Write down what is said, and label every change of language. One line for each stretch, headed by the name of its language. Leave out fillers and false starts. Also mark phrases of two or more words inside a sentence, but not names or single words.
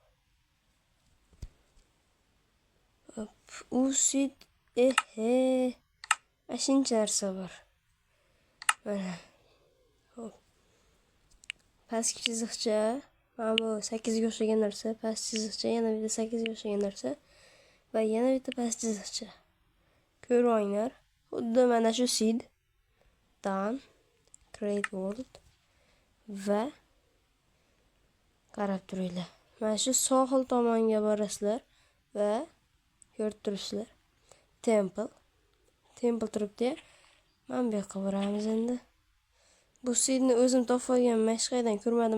Uzbek: U seed ashuncha narsa bor. Mana. Xo'p. Pastki chiziqcha, mana bu 8 ga o'xshagan narsa, past chiziqcha, yana bitta 8 ga o'xshagan narsa va yana bitta past chiziqcha. Ko'ringlar. Xuddi mana shu seed dan
English: create world
Uzbek: va qarab turinglar. Mana shu sohil tomonga borasizlar va ko'rib turibsizlar. Temple turibdi. Mana bu yoqqa boramiz endi. Bu seedni o'zim topib olganman, hech qayerdan ko'rmadim.